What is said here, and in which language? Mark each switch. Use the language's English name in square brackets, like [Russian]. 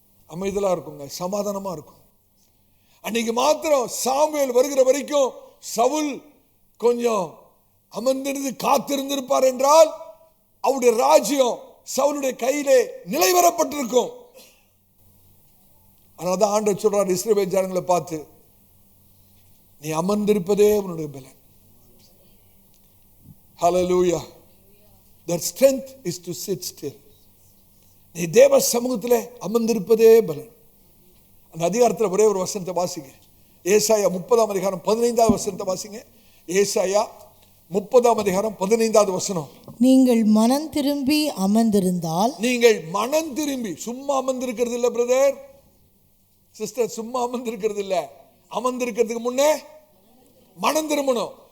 [Tamil] அமைதலா இருக்குங்க, சமாதானமா இருக்கும். அன்னைக்கு மாத்திரம் சாமுவேல் வருகிற வரைக்கும் சவுல் கொஞ்சம் அமர்ந்திருந்து காத்திருந்திருப்பார் என்றால், அவருடைய ராஜ்யம் சவுலுடைய கையிலே நிலைவரப்பட்டிருக்கும். அதனால்தான் ஆண்டவர் சொல்றார் இஸ்ரவேல் ஜனங்களை பார்த்து, நீ அமர்ந்திருப்பதே உன்னுடைய பலன். ஹல்லேலூயா. [English] That strength is to sit still. [Tamil] நீ தேவ சமூகத்தில் அமர்ந்திருப்பதே பலன். அந்த அதிகாரத்தில் ஒரே ஒரு வசனத்தை வாசிங்க. ஏசாயா 30ஆம் அதிகாரம் 15வது வசனத்தை வாசிங்க. ஏசாயா 30ஆம் அதிகாரம் 15வது வசனம். நீங்கள் மனம் திரும்பி அமர்ந்திருந்தால், நீங்கள் மனம் திரும்பி, சும்மா அமர்ந்திருக்கிறது இல்ல பிரதர், சிஸ்டர் சும்மா அமர்ந்திருக்கிறது இல்ல, அமர்ந்திருக்கிறதுக்கு முன்னே மனம் திரும்பணும்.